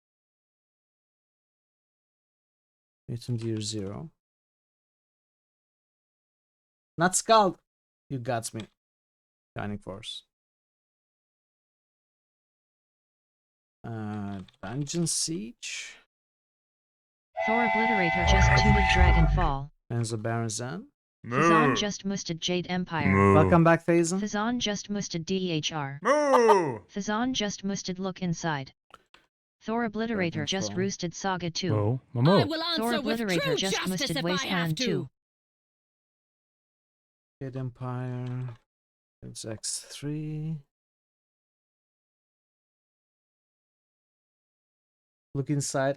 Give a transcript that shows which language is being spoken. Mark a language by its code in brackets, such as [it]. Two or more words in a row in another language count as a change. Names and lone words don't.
[en] Mutant Year 0. Not SKALD. You got me. Shining Force. Dungeon Siege. Thor Obliterator just tooted Dragonfall. Enzo Barazan. Fazan just musted Jade Empire. Moo. Welcome back, Phazon. Fazan just musted DHR. Moo. Fazan just musted Look Inside. Thor Obliterator just roosted Saga 2. Whoa, I Momo. will Thor answer with Obliterator true just justice musted if I have Wasteland to. 2. Jade Empire. It's X3. Look inside.